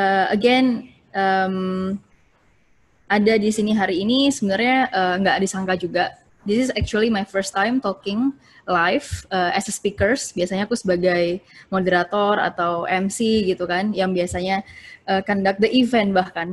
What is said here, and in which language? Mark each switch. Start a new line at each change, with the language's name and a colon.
Indonesian: Again, ada di sini hari ini sebenarnya nggak disangka juga.
English: This is actually my first time talking live as a speakers.
Indonesian: Biasanya aku sebagai moderator atau MC gitu kan, yang biasanya
English: conduct the event
Indonesian: bahkan.